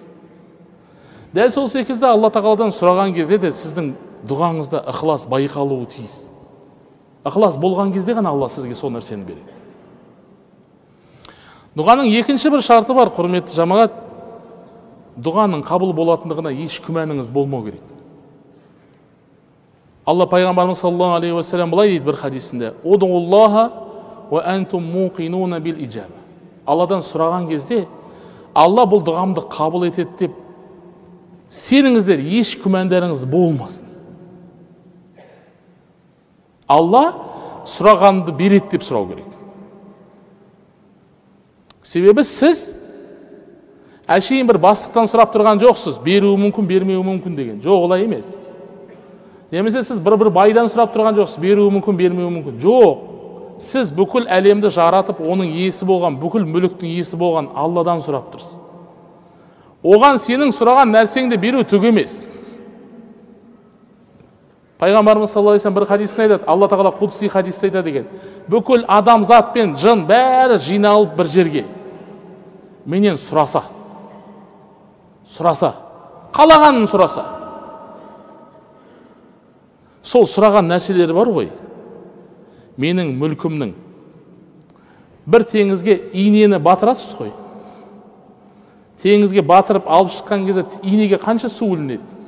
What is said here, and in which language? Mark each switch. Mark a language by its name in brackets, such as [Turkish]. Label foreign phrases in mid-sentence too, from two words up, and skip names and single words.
[Kazakh] Дәл сол секілді Алла тағаладан сұраған кезде де сіздің дұғаңызда ықылас байқалуы тиіс. Ықылас болған кезде ғана Алла сізге сол нәрсені береді. Дұғаның екінші бір шарты бар, құрметті жамағат. Дұғаның қабыл болатындығына еш күмәніңіз болмау керек. Алла пайғамбарымыз [Arabic] صلى الله عليه وسلم [Kazakh] былай дейді бір хадисінде: [Arabic] "ادعوا الله وأنتم موقنون بالإجابة." [Kazakh] Алладан сұраған кезде Алла бұл дұғамды қабыл етеді деп сеніңіздер еш күмәндарыңыз болмасын. Алла сұрағанды береді деп сұрау керек. Себебі сіз әшейін бір бастықтан сұрап тұрған жоқсыз, беруі мүмкін, бермеуі мүмкін деген. Жоқ, олай емес. Немесе сіз бір байдан сұрап тұрған жоқсыз, беруі мүмкін, бермеуі мүмкін. Жоқ. Сіз бүкіл әлемді жаратып, оның иесі болған, бүкіл мүліктің иесі болған Алладан сұрап тұрсыз. Оған сенің сұраған нәрсеңді беру түк емес. Пайғамбарымыз [Arabic] صلى الله عليه وسلم [Kazakh] бір хадисінде айтады, Алла тағала құдси хадисте айтады деген: "Бүкіл адамзат пен жын бәрі жиналып бір жерге менен сұраса, қалағанын сұраса, сол сұраған нәрселері бар ғой, менің мүлкімнің, бір теңізге инені батырасыз ғой, теңізге батырып алып шыққан кезде инеге қанша су ілінеді?